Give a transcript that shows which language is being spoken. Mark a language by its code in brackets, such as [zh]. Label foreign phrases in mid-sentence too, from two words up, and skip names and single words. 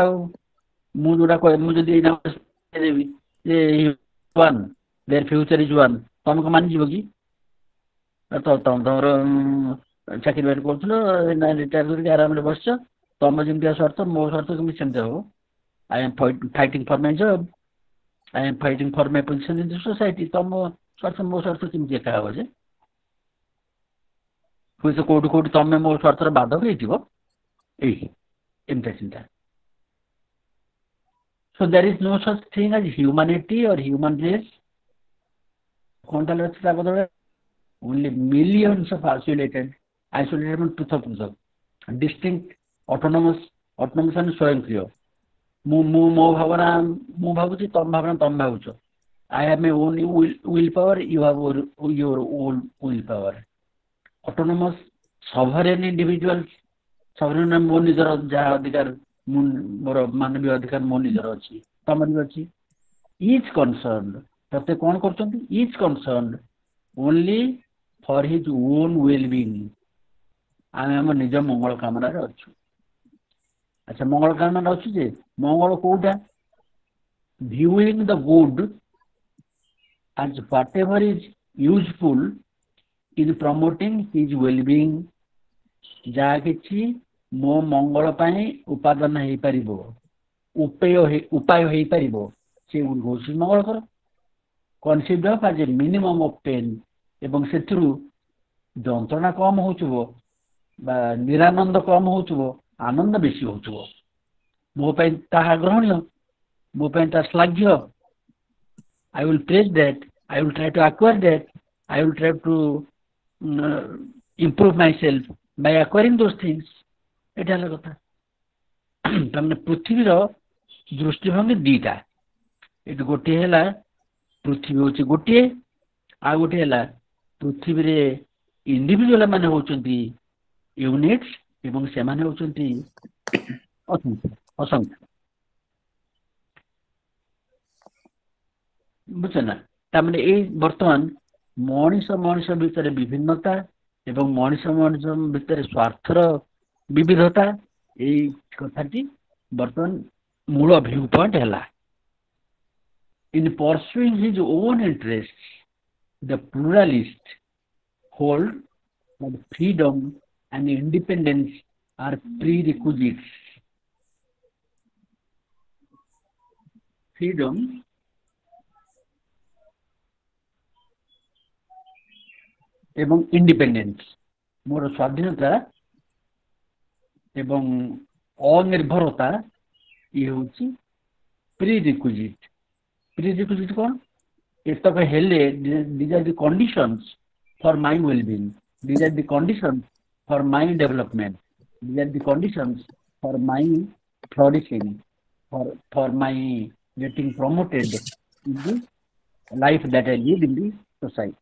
[or] ଆଉ ମୁଁ ଯୋଉଟା ମୁଁ ଯଦି ଦେବି ଯେ [en] their future is one, [or] ତମେ କଣ ମାନିଯିବ କି? ତମର ଚାକିରି ବାକିରି କରୁଥିଲ, ରିଟାୟାର କରିକି ଆରାମରେ ବସିଛ, ତମ ଯେମିତିଆ ସ୍ୱାର୍ଥ ମୋ ସ୍ୱାର୍ଥ କେମିତି ସେମିତି ହବ? [en] I am fighting for my job. I am fighting for my position in the society. [or] ତମ ସ୍ୱାର୍ଥ ମୋ ସ୍ୱାର୍ଥ କେମିତି ଏକା ହବ ଯେ? ହୁଏତ କୋଉଠି କୋଉଠି ତମେ ମୋ ସ୍ୱାର୍ଥର ବାଧକ ହେଇଥିବ। ଏମିତି ଚିନ୍ତା। [en] So there is no such thing as humanity or human race. [or] କଣ ତାହେଲେ ଅଛି ତା ବଦଳରେ? [en] Only millions of isolated [or] ପୃଥକ ପୃଥକ, [en] distinct, autonomous and ସ୍ୱୟଂକ୍ରିୟ। [or] ମୋ ଭାବନା ମୁଁ ଭାବୁଛି, ତମ ଭାବନା ତମେ ଭାବୁଛ। [en] I have my own will power, you have your own will power. Autonomous, sovereign individuals, sovereign [or] ମୋ ନିଜର ଯାହା ଅଧିକାର, ମୋର ମାନବୀୟ ଅଧିକାର ମୋ ନିଜର ଅଛି, ତମର ବି ଅଛି। [en] Each concerned, [or] ପ୍ରତ୍ୟେକ କଣ କରୁଛନ୍ତି? [en] Each concerned only for his own well-being. [or] ଆମେ ଆମ ନିଜ ମଙ୍ଗଳ କାମନାରେ ଅଛୁ। ଆଚ୍ଛା, ମଙ୍ଗଳ କାମନାରେ ଅଛୁ ଯେ ମଙ୍ଗଳ କୋଉଟା? [en] Viewing the good as whatever is useful in promoting his well-being, [or] ଯାହା କିଛି ମୋ ମଙ୍ଗଳ ପାଇଁ ଉପାଦାନ ହେଇପାରିବ, ଉପାୟ ହେଇପାରିବ, ସେଗୁଡ଼ିକ ହେଉଛି ମଙ୍ଗଳକର। [en] conceived of as a minimum of pain, [or] ଏବଂ ସେଥିରୁ ଯନ୍ତ୍ରଣା କମ ହେଉଥିବ ବା ନିରାନନ୍ଦ କମ ହେଉଥିବ, ଆନନ୍ଦ ବେଶୀ ହେଉଥିବ। ମୋ ପାଇଁ ତାହା ଗ୍ରହଣୀୟ, ମୋ ପାଇଁ ତାହା ଶ୍ଲାଘ୍ୟ। [en] I will praise that, I will try to acquire that, I will try to improve myself by acquiring those things. [or] ଏଇଟା ହେଲା କଥା। ତାମାନେ ପୃଥିବୀର ଦୃଷ୍ଟିଭଙ୍ଗୀ ଦିଟା। ଏଠି ଗୋଟିଏ ହେଲା ପୃଥିବୀ ହେଉଛି ଗୋଟିଏ, ଆଉ ଗୋଟିଏ ହେଲା ପୃଥିବୀରେ ଇଣ୍ଡିଭିଜୁଆଲ ମାନେ ହେଉଛନ୍ତି ୟୁନିଟ୍ସ ଏବଂ ସେମାନେ ହେଉଛନ୍ତି ଅସଂଖ୍ୟ। ବୁଝଛ ନା? ତାମାନେ ଏଇ ବର୍ତ୍ତମାନ ମଣିଷ ଭିତରେ ବିଭିନ୍ନତା ଏବଂ ମଣିଷ ଭିତରେ ସ୍ୱାର୍ଥର ବିବିଧତା, ଏଇ କଥାଟି ବର୍ତ୍ତମାନ ମୂଳ [en] view point [or] ହେଲା। [en] In pursuing his own interests, the pluralist hold that freedom and independence are prerequisites. [or] Freedom ଏବଂ ଇଣ୍ଡିପେଣ୍ଡେନ୍ସ, ମୋର ସ୍ୱାଧୀନତା ଏବଂ ଅନିର୍ଭରତା, ଇଏ ହେଉଛି ପ୍ରିରିକ୍ୱିଜିଟ୍। ପ୍ରିରିକ୍ୱିଜିଟ୍ କ'ଣ? ଏତକ ହେଲେ [en] these are the conditions for my well-being, these are the conditions for my development, these are the conditions for my flourishing, for my getting promoted in the life that I live in the society.